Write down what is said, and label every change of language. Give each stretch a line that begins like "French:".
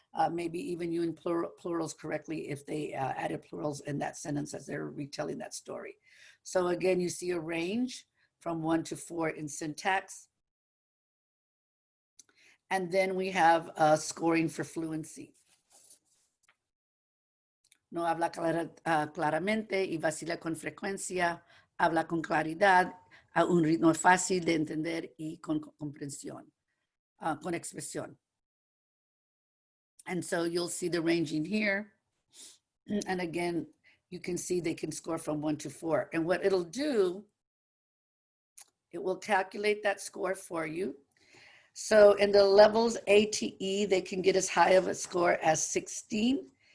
English: Maybe even using plurals correctly if they added plurals in that sentence as they're retelling that story. So again, you see a range from 1 to 4 in syntax. And then we have scoring for fluency.
Spanish: No habla claramente y vacila con frecuencia. Habla con claridad, a un ritmo fácil de entender y con comprensión, con expresión.
English: And so you'll see the ranging here. And again, you can see they can score from 1 to 4. And what it'll do, it will calculate that score for you. So in the levels A to E, they can get as high of a score as 16.